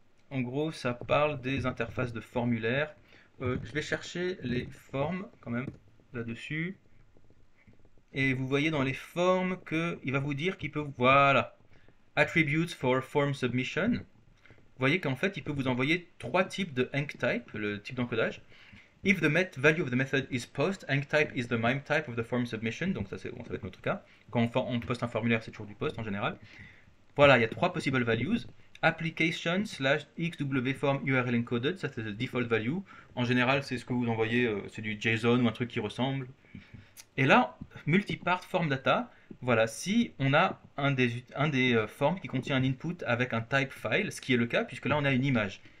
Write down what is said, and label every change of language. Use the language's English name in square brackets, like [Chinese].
[French] En gros, ça parle des interfaces de formulaires. Je vais chercher les formes quand même là-dessus. Et vous voyez dans les formes qu'il va vous dire qu'il peut, voilà, [English] attributes for form submission. [French] Vous voyez qu'en fait, il peut vous envoyer trois types de enctype, le type d'encodage. [English] If the value of the method is post, enctype is the MIME type of the form submission. [French] Donc ça, bon, ça va être notre cas. Quand on poste un formulaire, c'est toujours du post en général. Voilà, il y a trois [English] possible values. [French] Application slash xw form URL encoded, ça c'est le [English] default value. [French] En général, c'est ce que vous envoyez, c'est du JSON ou un truc qui ressemble. Et là, multipart form data, voilà, si on a un des forms qui contient un input avec un type file, ce qui est le cas, puisque là on a une image.